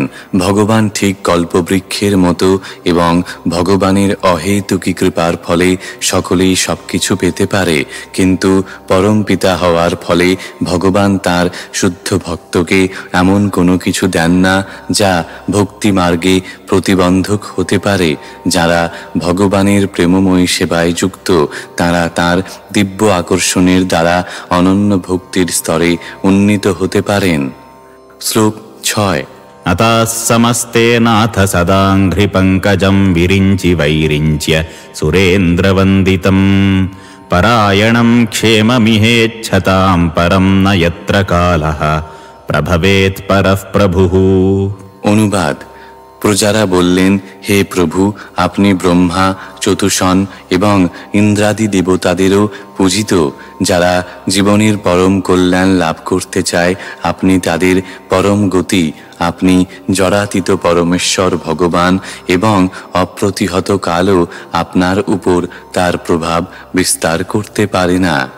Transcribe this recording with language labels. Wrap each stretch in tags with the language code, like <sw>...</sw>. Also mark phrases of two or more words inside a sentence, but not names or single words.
<bn>ভগবান ঠিক কল্পবৃক্ষের মতো, এবং ভগবানের অহেতুকী কৃপার ফলে সকলেই সবকিছু পেতে পারে, কিন্তু পরম পিতা হওয়ার ফলে ভগবান তার শুদ্ধ ভক্তকে এমন কোনো কিছু দেন না যা ভক্তি মার্গে প্রতিবন্ধক হতে পারে। যারা ভগবানের প্রেমময়ী সেবায় যুক্ত, তারা তার দিব্য আকর্ষণের দ্বারা অনন্য ভক্তির স্তরে উন্নীত হতে পারেন। শ্লোক 6।</bn> <sa>अतः समस्ते नाथ सदाङ्घ्रि पङ्कजं विरिञ्चि वैरिञ्च्य सुरेन्द्रवन्दितं परायणं क्षेममिहेच्छतां परं न यत्र कालः प्रभवेत् परः प्रभुः।</sa> <bn>অনুবাদ। প্রজারা বললেন, হে প্রভু, আপনি ব্রহ্মা, চতুষণ এবং ইন্দ্রাদি দেবতাদেরও পূজিত। যারা জীবনের পরম কল্যাণ লাভ করতে চায়, আপনি তাদের পরম গতি। আপনি জরাতীত পরমেশ্বর ভগবান, এবং অপ্রতিহত কালও আপনার উপর তার প্রভাব বিস্তার করতে পারে না।</bn>